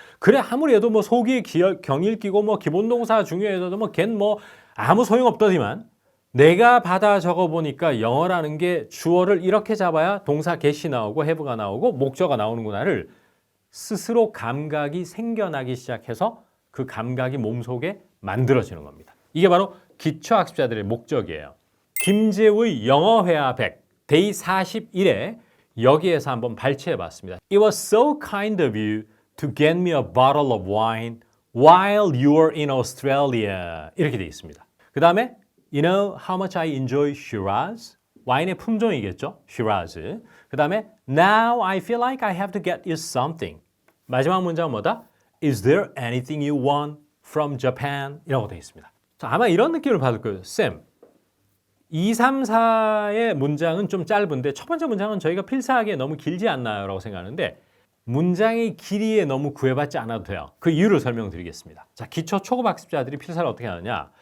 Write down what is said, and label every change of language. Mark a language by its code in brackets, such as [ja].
[ko] 그래, 아무리 해도 뭐 속이 경일 끼고 뭐 기본동사 중요해도 뭐 걘 뭐 아무 소용없더니만 내가 받아 적어 보니까 영어라는 게 주어를 이렇게 잡아야 동사 get이 나오고 have가 나오고 목적어가 나오는구나를 스스로 감각이 생겨나기 시작해서 그 감각이 몸속에 만들어지는 겁니다. 이게 바로 기초학습자들의 목적이에요. 김재우의 영어회화 100, 데이 41에 여기에서 한번 발췌해 봤습니다. [en] It was so kind of you to get me a bottle of wine while you were in Australia. [ko] 이렇게 돼 있습니다. 그 다음에 [en] You know how much I enjoy Shiraz? [ko] 와인의 품종이겠죠? Shiraz. 그 다음에 [en] Now I feel like I have to get you something. [ko] 마지막 문장은 뭐다? [en] Is there anything you want from Japan? [ko] 이라고 되어 있습니다. 자, 아마 이런 느낌을 받을 거예요. 쌤, 2, 3, 4의 문장은 좀 짧은데 첫 번째 문장은 저희가 필사하기에 너무 길지 않나요? 라고 생각하는데 문장의 길이에 너무 구애받지 않아도 돼요. 그 이유를 설명드리겠습니다. 자, 기초 초급 학습자들이 필사를 어떻게 하느냐?